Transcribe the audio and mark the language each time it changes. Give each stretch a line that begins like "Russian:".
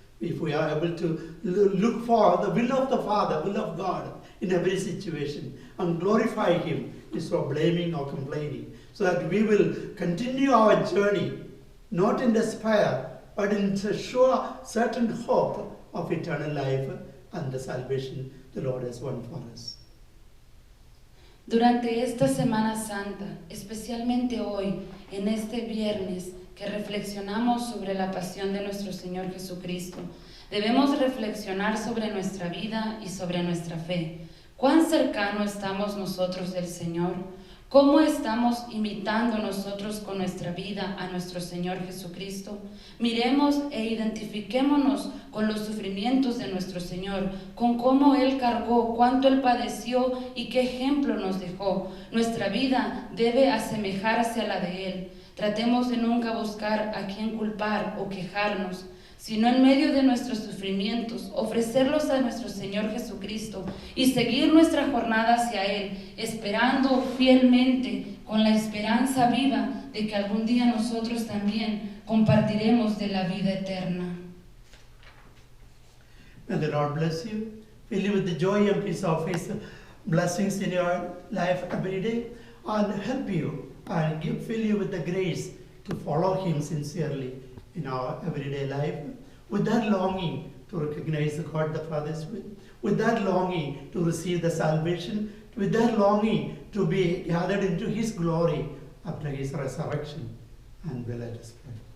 English: If we are able to look for the will of the Father, will of God in every situation and glorify Him instead of blaming or complaining, so that we will continue our journey not in despair but in sure certain hope of eternal life and the salvation the Lord has won for us.
Spanish: Durante esta Semana Santa, especialmente hoy, en este viernes, que reflexionamos sobre la pasión de nuestro Señor Jesucristo, debemos reflexionar sobre nuestra vida y sobre nuestra fe. ¿Cuán cercano estamos nosotros del Señor? ¿Cómo estamos imitando nosotros con nuestra vida a nuestro Señor Jesucristo? Miremos e identifiquémonos con los sufrimientos de nuestro Señor, con cómo Él cargó, cuánto Él padeció y qué ejemplo nos dejó. Nuestra vida debe asemejarse a la de Él. Tratemos de nunca buscar a quién culpar o quejarnos, sino en medio de nuestros sufrimientos, ofrecerlos a nuestro Señor Jesucristo y seguir nuestra jornada hacia Él, esperando fielmente, con la esperanza viva de que algún día nosotros también compartiremos de la vida eterna.
English: May the Lord bless you, fill you with the joy and peace of His blessings in your life every day, and help you and fill you with the grace to follow Him sincerely in our everyday life, with that longing to recognize the God the Father is with that longing to receive the salvation, with that longing to be gathered into His glory after His resurrection. And will let us pray.